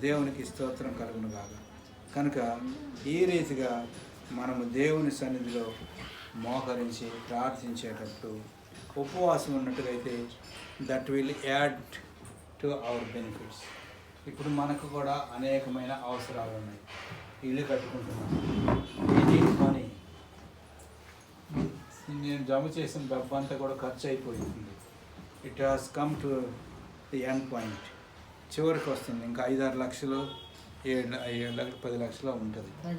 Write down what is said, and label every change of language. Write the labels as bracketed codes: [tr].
[te] దేవునికి స్తోత్రం కలుగును గాక. కనుక ఈ రీతిగా మనము దేవుని సన్నిధిలో మోకరించి ప్రార్థించేటప్పుడు ఉపవాసం ఉన్నట్టుగైతే [en] That will add to our benefits. [te] ఇప్పుడు మనకు కూడా అనేకమైన అవసరాలు ఉన్నాయి. ఇల్లు కట్టుకుంటున్నాం, [en] we need money. [te] నేను జమ చేసిన డబ్బు అంతా కూడా ఖర్చు అయిపోయింది. [en] It has come to the end point. [te] చివరికి వస్తుంది. ఇంకా 5-6 లక్షలు 7 లక్షలు 10 లక్షలు ఉంటుంది.